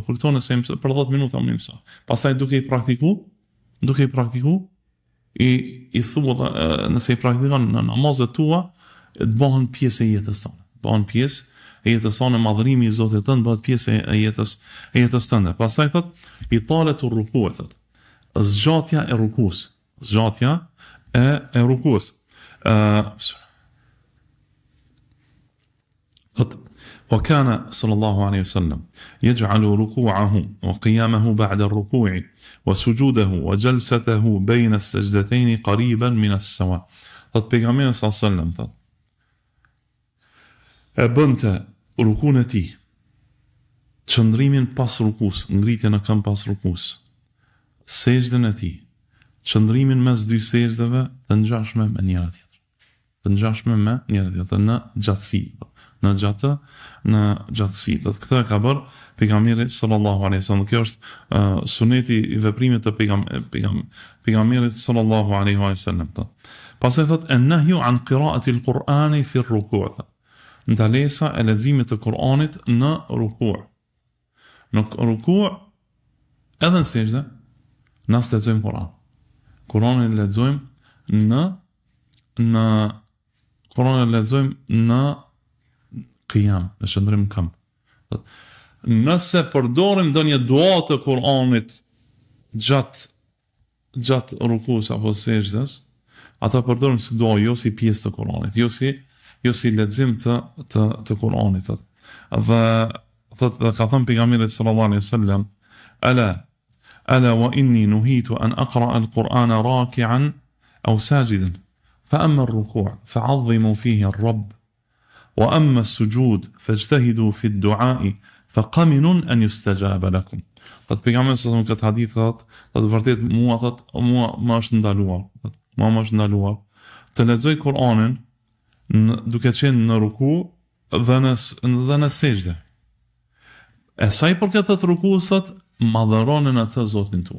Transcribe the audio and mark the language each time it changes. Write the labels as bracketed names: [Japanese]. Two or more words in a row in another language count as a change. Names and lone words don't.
[Albanian] Për këto nëse për 10 minuta më mëso. Pastaj duke i praktiku, i thua nëse i praktikon në namazet tua, të bëhen pjesë e jetës tonë. Bëhen pjesë e jetës tonë, madhërimi i Zotit tënd bëhet pjesë e jetës tënde. Pastaj thot i talet ruku, thot. Zgjatja e rukus. [Arabic] وكان صلى الله عليه وسلم يجعل ركوعه وقيامه بعد الركوع وسجوده وجلسته بين السجدتين قريبا من السواء. [Albanian] pejgamberi [Arabic] صلى الله عليه وسلم [Albanian] e bënte rukun e tij, çndrimin pas rukus, ngritjen në këmbë pas rukus, sejdën e tij, çndrimin mes dy sejdëve të ngjashme me njëra tjetrën, në gjatësi. Në gjatësi. Këtë e ka bërë pejgamberi [Arabic] صلى الله عليه وسلم. [Albanian] Kjo është suneti i veprimit të pejgamberit [Arabic] صلى الله عليه وسلم. [Albanian] Pastaj thot [Arabic] النهي عن قراءة القرآن في الركوع'. [Albanian] Ndalesa e leximit të Kur'anit në ruku'. Në ruku' edhe në sejdë, nas lexojmë Kur'an. Kur'anin lexojmë në qiyam, në shëndrim këmbë. Nëse përdorim ndonjë dua të Kur'anit gjatë rukus apo sejdës, ata përdorim si dua, jo si pjesë të Kur'anit, jo si lexim të Kur'anit. Dhe ka thënë pejgamberi [Arabic] صلى الله عليه وسلم ألا وإني نهيت أن أقرأ القرآن راكعا أو ساجدا فأما الركوع فعظموا فيه الرب. وأما السجود فاجتهدوا في الدعاء فقمن أن يستجاب لكم. [Albanian] Thot pejgamberi [Arabic] صلى الله عليه وسلم [Albanian] këtë hadith thot vërtet mua më është ndaluar të lexoj Kur'anin duke qenë në ruku dhe në sejdë. E sa i përket të rukus thot madhëronin atë Zotin tuaj.